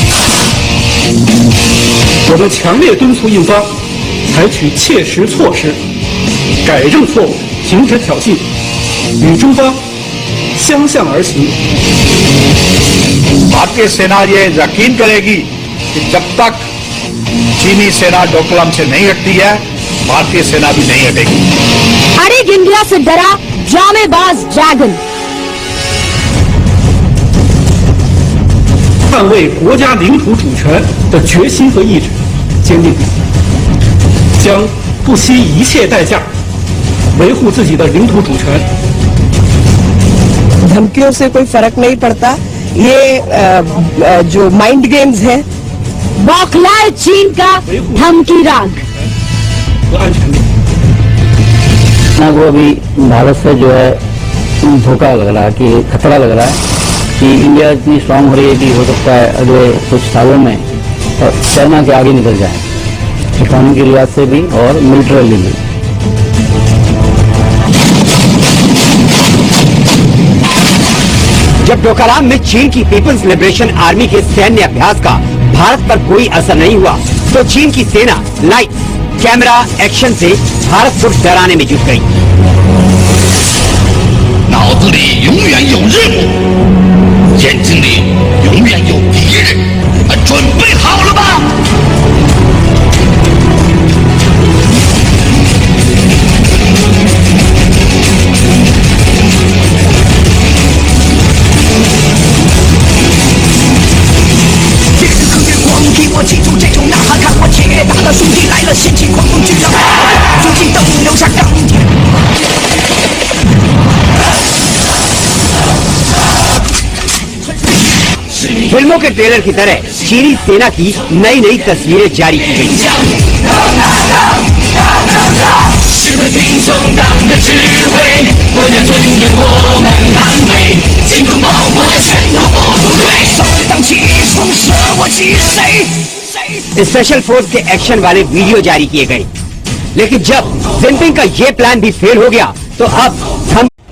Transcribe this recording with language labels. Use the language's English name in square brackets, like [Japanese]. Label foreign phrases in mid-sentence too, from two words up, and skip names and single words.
[Chinese] 我们强烈敦促印方采取切实措施，改正错误，停止挑衅，与中方相向而行。 [Hindi] भारतीय सेना ये यकीन करेगी कि जब तक चीनी सेना डोकलाम से नहीं हटती है, भारतीय सेना भी नहीं हटेगी। अरे इंडिया से डरा ड्रामेबाज ड्रैगन। [Chinese] 捍卫国家领土主权的决心和意志坚定，将不惜一切代价维护自己的领土主权。 [Hindi] धमकियों से कोई फर्क नहीं पड़ता। ये जो [English] mind games [Hindi] है, बौखलाए चीन का धमकी राग। [Chinese] 和安全面。 [Hindi] ना को अभी भारत से जो है धोखा लग रहा है कि खतरा लग रहा है कि इंडिया इतनी स्ट्रांग हो रही है कि हो सकता है अगले कुछ सालों में चाइना के आगे निकल जाए, इकोनॉमी के लिहाज से भी और मिलिट्रली भी। जब डोकलाम में चीन की पीपल्स लिबरेशन आर्मी के सैन्य अभ्यास का भारत पर कोई असर नहीं हुआ, तो चीन की सेना [English] light, camera, action [Hindi] से भारत को डराने में जुट गई। [Chinese] 脑子里永远有任务，眼睛里永远有敌人，准备好了吗？烈日和月光替我记住这种呐喊，看我铁打的兄弟来了，掀起狂风巨浪，足迹都留下钢铁。 [Hindi] फिल्मों के ट्रेलर की तरह चीनी सेना की नई नई तस्वीरें जारी की गई। [English] special force [Hindi] के एक्शन वाले वीडियो जारी किए गए, लेकिन जब जिनपिंग का ये प्लान भी फेल हो गया तो अब हम